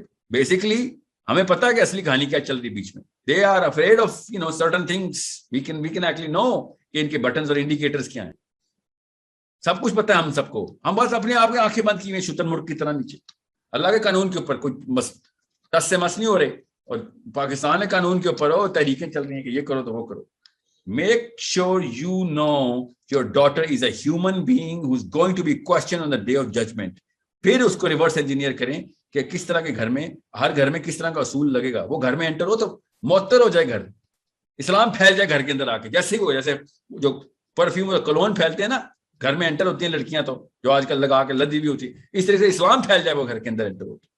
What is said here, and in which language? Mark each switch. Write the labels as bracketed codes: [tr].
[ur] Basically ہمیں پتا ہے کہ اصلی کہانی کیا چل رہی بیچ میں. [en] they are afraid of certain things, we can actually know [ur] کہ ان کے بٹنز اور انڈیکیٹرز کیا ہیں. سب کچھ پتا ہے ہم سب کو, ہم بس اپنے آپ کی آنکھیں بند کی ہوئی شتر مرغ کی طرح نیچے. اللہ کے قانون کے اوپر کوئی ٹس سے مس نہیں ہو رہے, اور پاکستان کے قانون کے اوپر ہو تحریکیں چل رہی ہیں کہ یہ کرو تو وہ کرو. [en] Make sure you know your daughter is a human being who's going to be questioned on the day of judgment. [ur] پھر اس کو ریورس انجینئر کریں کہ کس طرح کے گھر میں, ہر گھر میں کس طرح کا اصول لگے گا. وہ گھر میں انٹر ہو تو معطر ہو جائے گھر, اسلام پھیل جائے گھر کے اندر آ کے. جیسے ہی وہ, جیسے جو پرفیوم اور کلون پھیلتے ہیں نا گھر میں انٹر ہوتی ہیں لڑکیاں, تو جو آج کل لگا کے لدی بھی ہوتی ہے, اس طرح سے اسلام پھیل جائے وہ گھر کے اندر انٹر ہو.